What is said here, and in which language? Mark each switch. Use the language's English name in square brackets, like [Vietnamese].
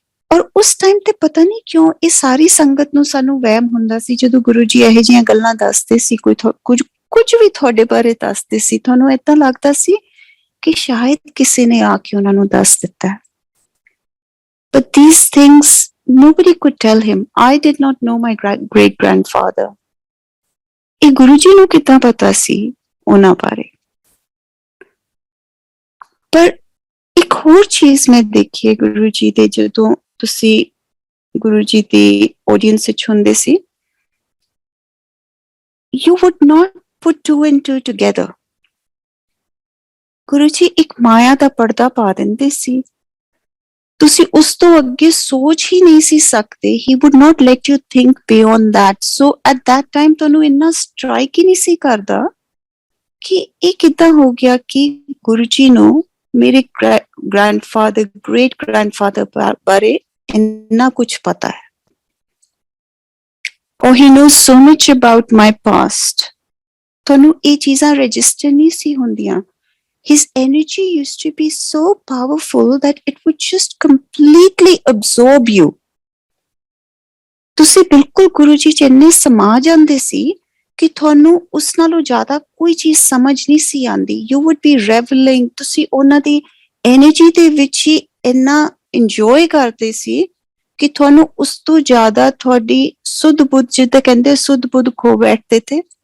[Punjabi] ਔਰ ਉਸ ਟਾਈਮ ਤੇ ਪਤਾ ਨਹੀਂ ਕਿਉਂ ਇਹ ਸਾਰੀ ਸੰਗਤ ਨੂੰ ਸਾਨੂੰ ਵਹਿਮ ਹੁੰਦਾ ਸੀ, ਜਦੋਂ ਗੁਰੂ ਜੀ ਇਹੋ ਜਿਹੀਆਂ ਗੱਲਾਂ ਦੱਸਦੇ ਸੀ, ਕੁਝ ਵੀ ਤੁਹਾਡੇ ਬਾਰੇ ਦੱਸਦੇ ਸੀ, ਤੁਹਾਨੂੰ ਏਦਾਂ ਲੱਗਦਾ ਸੀ ਕਿ ਸ਼ਾਇਦ ਕਿਸੇ ਨੇ ਆ ਕੇ ਉਹਨਾਂ ਨੂੰ ਦੱਸ ਦਿੱਤਾ. [English] But these things, nobody could tell him. I did not know my great grandfather. [Punjabi] ਇਹ ਗੁਰੂ ਜੀ ਨੂੰ ਕਿੱਦਾਂ ਪਤਾ ਸੀ ਉਹਨਾਂ ਬਾਰੇ? ਪਰ ਇੱਕ ਹੋਰ ਚੀਜ਼ ਮੈਂ ਦੇਖੀ ਹੈ ਗੁਰੂ ਜੀ ਦੇ, ਜਦੋਂ ਤੁਸੀਂ ਗੁਰੂ ਜੀ ਦੀ ਆਡੀਅנס ਵਿੱਚ ਹੁੰਦੇ ਸੀ, [English] you would not put two and two [Punjabi] together. Guru ji ਇੱਕ ਮਾਇਆ ਦਾ ਪਰਦਾ ਪਾ ਦਿੰਦੇ ਸੀ, ਤੁਸੀਂ ਉਸ ਤੋਂ ਅੱਗੇ ਸੋਚ ਹੀ ਨਹੀਂ ਸੀ ਸਕਦੇ. [English] He would not let you think beyond that. So at that time [Punjabi] ਤੁਹਾਨੂੰ ਇੰਨਾ ਸਟ੍ਰਾਈਕ ਹੀ ਨਹੀਂ ਸੀ ਕਰਦਾ ਕਿ ਇਹ ਕਿੱਦਾਂ ਹੋ ਗਿਆ ਕਿ ਗੁਰੂ ਜੀ ਨੂੰ ਮੇਰੇ ਗ੍ਰੈਂਡ ਗ੍ਰੈਂਡਫਾਦਰ ਬਾਰੇ ਇੰਨਾ ਕੁਝ ਪਤਾ ਹੈ. [English] Or he knows so much about my past. [Punjabi] ਤੁਹਾਨੂੰ ਇਹ ਚੀਜ਼ਾਂ ਰਜਿਸਟਰ ਨਹੀਂ ਸੀ ਹੁੰਦੀਆਂ. [English] His energy used to be so powerful that it would just completely absorb you. [Punjabi] ਤੁਸੀਂ ਬਿਲਕੁਲ ਗੁਰੂ ਜੀ ਚ ਇੰਨੇ ਸਮਾ ਜਾਂਦੇ ਸੀ ਕਿ ਤੁਹਾਨੂੰ ਉਸ ਨਾਲੋਂ ਜ਼ਿਆਦਾ ਕੋਈ ਚੀਜ਼ ਸਮਝ ਨਹੀਂ ਸੀ ਆਉਂਦੀ. [English] You would be reveling. [Punjabi] ਤੁਸੀਂ ਉਹਨਾਂ ਦੀ ਐਨਰਜੀ ਦੇ ਵਿੱਚ ਹੀ ਇੰਨਾ ਇੰਜੋਏ ਕਰਦੇ ਸੀ ਕਿ ਤੁਹਾਨੂੰ ਉਸ ਤੋਂ ਜ਼ਿਆਦਾ ਤੁਹਾਡੀ ਸੁੱਧ ਬੁੱਧ, ਜਿੱਦਾਂ ਕਹਿੰਦੇ ਸੁੱਧ ਬੁੱਧ ਖੋ ਬੈਠਦੇ ਥੇ.